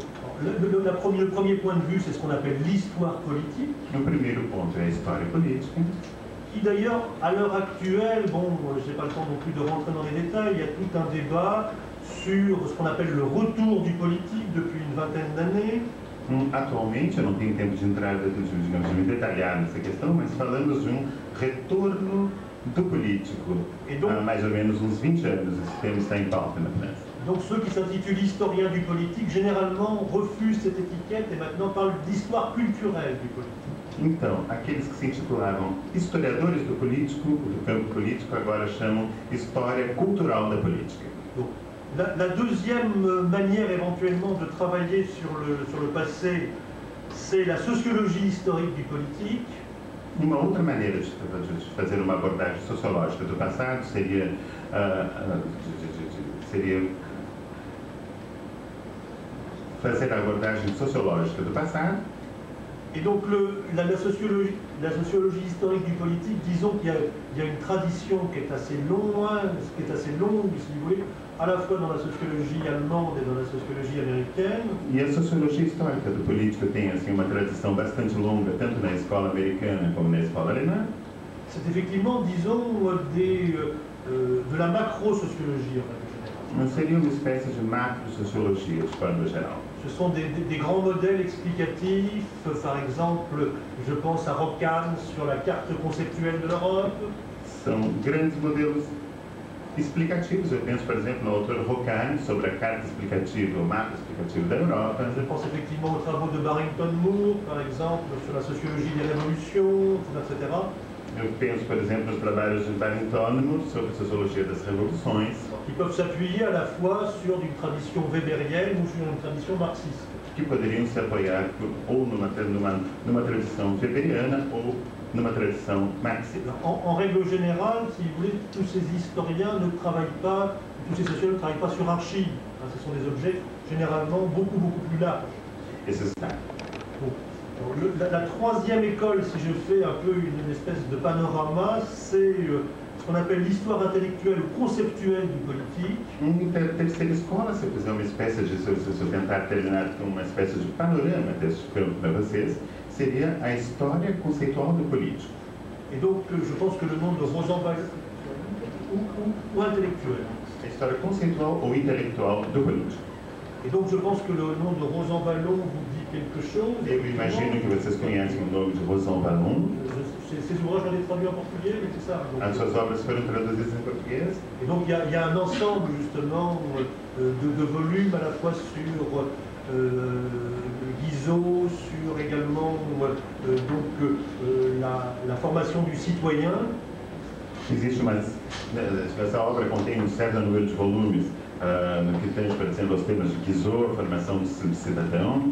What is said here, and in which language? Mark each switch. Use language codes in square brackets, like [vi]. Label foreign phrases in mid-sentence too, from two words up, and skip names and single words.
[fr] Bon, Le premier point de vue, c'est ce qu'on appelle l'histoire politique. [pt] O primeiro ponto é a história política, [fr] Qui d'ailleurs, à l'heure actuelle, bon, je n'ai pas le temps non plus de rentrer dans les détails, il y a tout un débat sur ce qu'on appelle le retour du politique depuis une vingtaine d'années. [pt] Atualmente, eu não tenho tempo de entrar, digamos, de me detalhar nessa questão, mas falamos de retorno do político. Há mais ou menos uns 20 anos, esse tema está em pauta na França. [fr] Donc ceux qui s'intitulent historiens du politique, généralement refusent cette étiquette et maintenant parlent d'histoire culturelle du politique. [pt] Então, aqueles que se intitulavam historiadores do campo político, agora chamam história cultural da política. [fr] Donc, la deuxième manière éventuellement de travailler sur le passé, c'est la sociologie historique du politique. [pt] Uma outra maneira de fazer uma abordagem sociológica do passado seria fazer a abordagem sociológica do passado. [fr] Et donc la sociologie historique du politique, disons qu'il y a une tradition qui est assez longue, si vous voulez, à la fois dans la sociologie allemande et dans la sociologie américaine. [pt] E a sociologia histórica do político tem assim uma tradição bastante longa, tanto na escola americana como na escola alemã. [fr] C'est effectivement, disons, de la macro-sociologie en règle générale. [pt] Seria uma espécie de macro-sociologia, de forma geral. [fr] Ce sont des grands modèles explicatifs, par exemple, je pense à Rockham sur la carte conceptuelle de l'Europe. [pt] São grandes modelos explicativos. Eu penso, por exemplo, no autor Rockham sobre a carta explicativa, o mapa explicativo da Europa. [fr] Je pense effectivement aux travaux de Barrington Moore, par exemple, sur la sociologie des révolutions, etc. [pt] Eu penso, por exemplo, nos trabalhos de Barrington Moore sobre a sociologia das revoluções. [fr] Qui peuvent s'appuyer à la fois sur une tradition weberienne ou sur une tradition marxiste. [pt] Que poderiam se apoiar ou numa tradição weberiana ou numa tradição marxiste. [fr] En règle générale, si vous voulez, tous ces historiens ne travaillent pas, tous ces sociologues ne travaillent pas sur archives. Ce sont des objets généralement beaucoup plus larges. La troisième école, si je fais un peu une espèce de panorama, c'est ce qu'on appelle l'histoire intellectuelle ou conceptuelle du politique. [pt] Terceira escola, se eu fizer uma espécie de, se eu tentar terminar com uma espécie de panorama deste campo para vocês, seria a história conceitual do político. [fr] Et donc, je pense que le nom de Rosanvallon, ou intellectuel. [pt] A história conceitual ou intelectual do político. [fr] Et donc, je pense que le nom de Rosanvallon vous dit quelque chose. [pt] Eu imagino que vocês conhecem o nome de Rosanvallon. [fr] Ces ouvrages ont été traduits en portugais, mais c'est ça. Donc, [pt] as suas obras foram traduzidas em português. [fr] Et donc, il y a un ensemble, justement, de volumes à la fois sur Guizot, sur également la formation du citoyen. [pt] Existe essa obra contém certo número de volumes no que tange, por exemplo, aos temas de Guizot, a formação do cidadão.